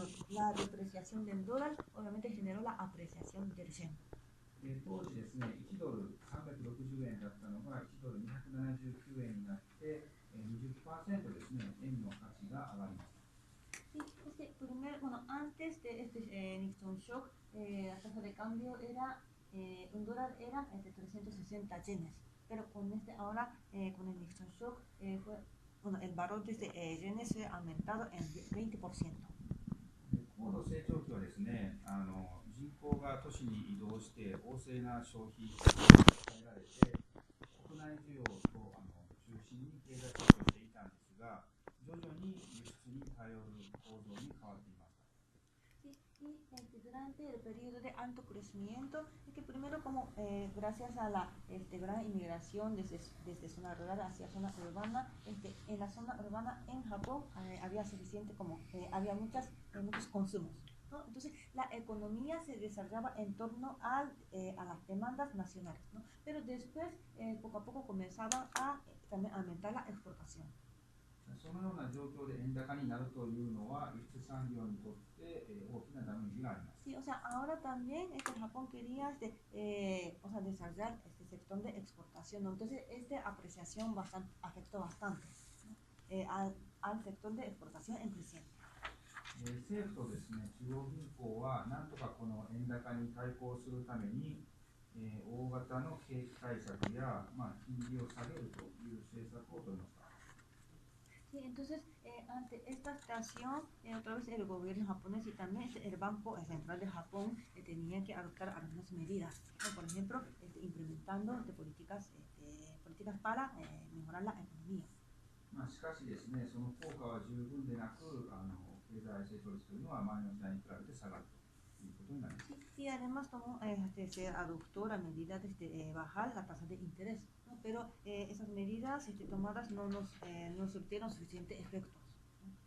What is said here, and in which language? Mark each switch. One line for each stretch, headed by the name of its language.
Spanish: La depreciación del dólar obviamente generó la apreciación del yen.
Japanese: 当時ですね、1ドル360円だったのが1ドル279円になって、20% ですね、円の価値が上がりました。
Spanish: Sí, bueno, antes de Nixon Shock, la tasa de cambio era, un dólar era 360 yenes, pero ahora con el Nixon Shock bueno, el valor de yenes se ha aumentado en 20%.
Japanese: 高度成長期はですね、人口が都市に移動して旺盛な消費が得られて、国内需要と中心に経済成長していたんですが、徐々に輸出に頼る構造に変わっていました。
Spanish: Y durante el periodo de alto crecimiento, es que primero como gracias a la gran inmigración desde zona rural hacia zona urbana, en la zona urbana en Japón había suficiente como había muchos consumos, ¿no? Entonces la economía se desarrollaba en torno a las demandas nacionales, ¿no? Pero después poco a poco comenzaban a también aumentar la exportación.
Japanese: そのような状況で円高になるというのは輸出産業にとって大きなダメージがあります。
Spanish: Sí, o sea, ahora también Japón quería o sea, desarrollar este sector de exportación, ¿no? Entonces esta apreciación afectó bastante, ¿no? al sector de exportación en principio.
Japanese: 政府とですね、中央銀行はなんとかこの円高に対抗するために、大型の景気対策や、金利を下げるという政策を取りました。
Spanish: Sí, entonces, ante esta situación, otra vez el gobierno japonés y también el Banco Central de Japón tenían que adoptar algunas medidas, ¿no? Por ejemplo, implementando políticas para mejorar la economía.
Japanese: しかしですね、その効果は十分でなく、経済成長率というのは前の時代に比べて下がるということになります。
Spanish: Y además se adoptó la medida de bajar la tasa de interés. ¿no? Pero esas medidas tomadas no surtieron suficientes efectos, ¿no?